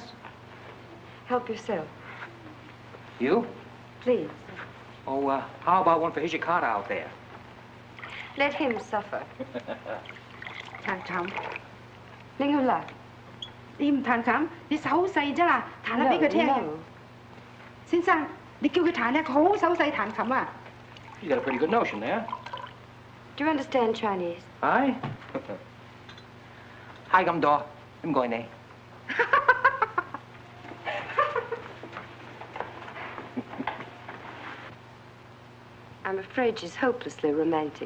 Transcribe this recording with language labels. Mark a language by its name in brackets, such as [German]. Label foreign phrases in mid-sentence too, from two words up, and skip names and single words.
[English] Help yourself. You? Please. Oh, how about one for Hijikata out there? Let him suffer. [Cantonese] 談琴，拎佢嚟。你唔彈琴，你手好細啫啦，彈下俾佢聽。先生，你叫佢彈咧，佢好手勢彈琴啊。 [English] You got a pretty good notion there. Do you understand Chinese? Aye. Hi, I'm Daw. I'm going there. I'm afraid she's hopelessly romantic.